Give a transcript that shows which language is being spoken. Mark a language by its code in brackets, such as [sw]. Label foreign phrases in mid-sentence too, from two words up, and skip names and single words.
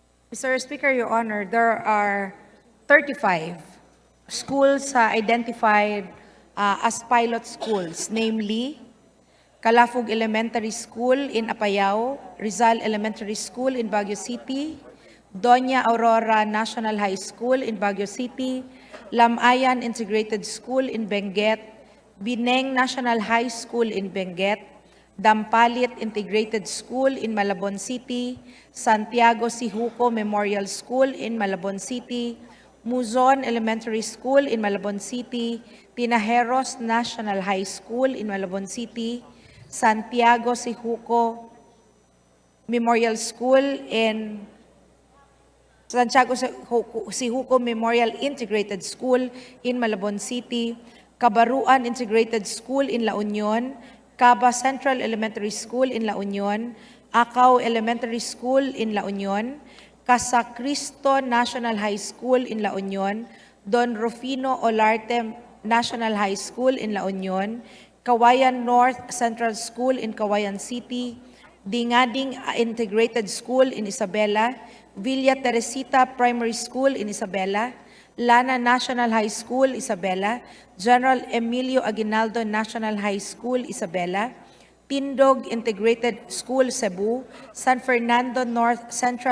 [en] Mr. Speaker, Your Honor, there are 35 schools identified as pilot schools, namely Calafog Elementary School in Apayao, Rizal Elementary School in Baguio City, Doña Aurora National High School in Baguio City, Lamayan Integrated School in Benguet, Bineng National High School in Benguet, Dampalit Integrated School in Malabon City, Santiago Sihuco Memorial School in Malabon City, Muzon Elementary School in Malabon City, Tinajeros National High School in Malabon City, Santiago Sihuco Memorial School in Santiago Sihuco Memorial Integrated School in Malabon City, Cabaruan Integrated School in La Union, Caba Central Elementary School in La Union, Acao Elementary School in La Union, Casa Cristo National High School in La Union, Don Rufino Olarte National High School in La Union, Kawayan North Central School in Kawayan City, Dingading Integrated School in Isabela, Villa Teresita Primary School in Isabela, Lana National High School, Isabela, General Emilio Aguinaldo National High School, Isabela, Tindog Integrated School, Cebu, San Fernando North Central